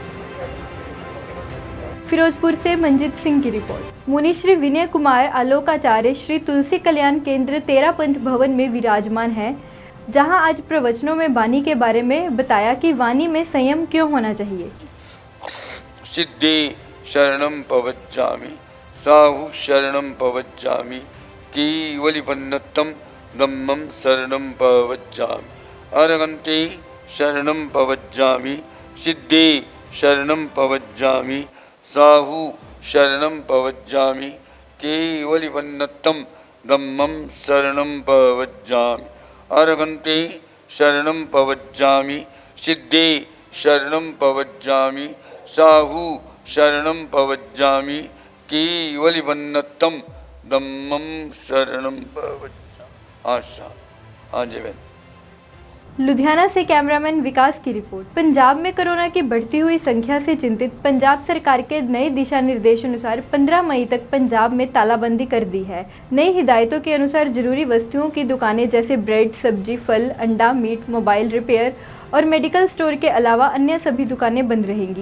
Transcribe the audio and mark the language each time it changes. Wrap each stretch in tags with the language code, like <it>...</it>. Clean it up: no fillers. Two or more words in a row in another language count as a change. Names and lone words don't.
<hi>फिरोजपुर से मंजीत सिंह की रिपोर्ट। मुनि श्री विनय कुमार आलोकाचार्य श्री तुलसी कल्याण केंद्र तेरापंथ भवन में विराजमान है, जहां आज प्रवचनों में वाणी के बारे में बताया कि वाणी में संयम क्यों होना चाहिए।</hi> <pra>सिद्धि शरणम पवज्जामि साहु शरणम पवज्जामि कीवलिपन्नतम धम्मम शरणम पवज्जामि अरहन्ति शरणम पवज्जामि सिद्धि शरणम पवज्जामि साहु शरणम पवज्जामि केवलिपन्नतम धम्मम शरणम पवज्जामि अरहन्ति शरणम पवज्जामि सिद्धि शरणम पवज्जामि साहु शरणम पवज्जामि केवलिपन्नतम धम्मम शरणम पवज्जामि।</pra> <hi>आशा आजीवन। लुधियाना से कैमरामैन विकास की रिपोर्ट। पंजाब में कोरोना की बढ़ती हुई संख्या से चिंतित पंजाब सरकार के नए दिशा निर्देश अनुसार 15 मई तक पंजाब में तालाबंदी कर दी है। नई हिदायतों के अनुसार जरूरी वस्तुओं की दुकानें जैसे ब्रेड, सब्जी, फल, अंडा, मीट,</hi> <en>mobile repair</en> <hi>और</hi> <en>medical store</en> <hi>के अलावा अन्य सभी दुकानें बंद रहेंगी।</hi>